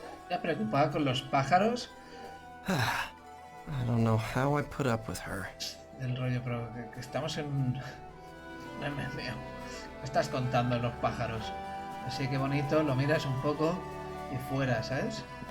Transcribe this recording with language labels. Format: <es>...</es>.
<es>¿Ya preocupada con los pájaros?</es> <en>I don't know how I put up with her.</en> <es>El rollo, pero que estamos en un MMO. ¿Qué estás contando los pájaros? Así que bonito, lo miras un poco y fuera, ¿sabes?</es>